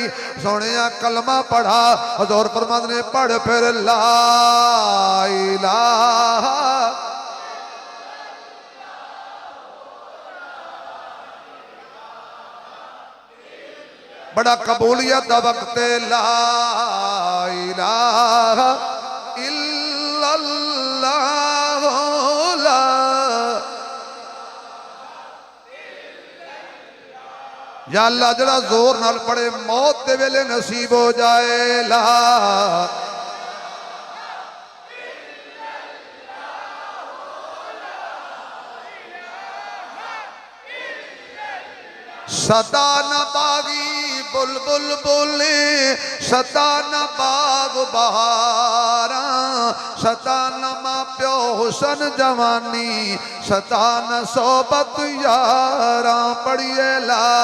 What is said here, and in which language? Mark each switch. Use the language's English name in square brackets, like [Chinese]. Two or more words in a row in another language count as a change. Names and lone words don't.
[Punjabi] سونیا کلمہ پڑھا، حضور فرماتے نے پڑھ فیر [Arabic] لا إله. [Punjabi] بڑا قبولیت دا وقت [Arabic] لا إله إلا الله لا يا الله [Punjabi] ذرا زور نال پڑھے موت دے ویلے نصیب ہو جائے لا صدا نہ باغی بلبل بولے صدا نہ باغ بہارا صدا نہ ماں پیو حسن جوانی صدا نہ صحبت یارا پڑھیے لا